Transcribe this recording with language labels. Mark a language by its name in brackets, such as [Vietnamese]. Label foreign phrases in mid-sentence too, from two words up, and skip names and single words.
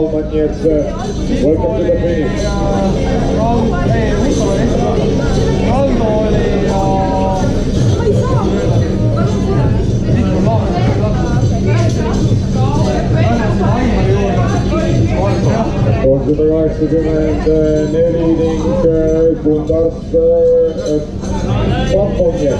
[Estonian] nii et [English] welcome to the finish. [Estonian] Kaldo oli ning Kundars Pamponiet.